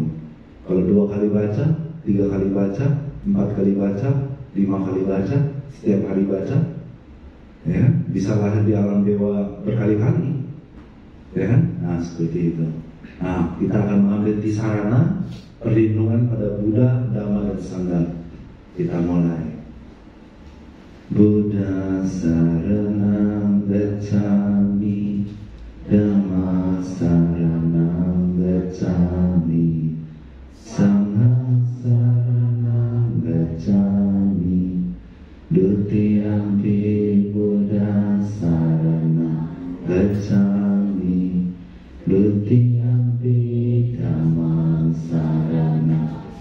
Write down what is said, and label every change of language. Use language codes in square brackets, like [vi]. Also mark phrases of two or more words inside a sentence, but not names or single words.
[id] Kalau 2 kali baca, 3 kali baca, 4 kali baca, 5 kali baca, setiap hari baca, ya bisa lahir di alam dewa berkali-kali, ya kan? Nah seperti itu. Nah kita akan mengambil tisarana perlindungan pada Buddha, Dhamma, dan Sangha. Kita mulai. [pi] Buddha saranam gacchami, Dhamma saranam gacchami, Sangha saranam gacchami, Dutiyampi Buddha saranam gacchami, Dutiyampi Dhamma saranam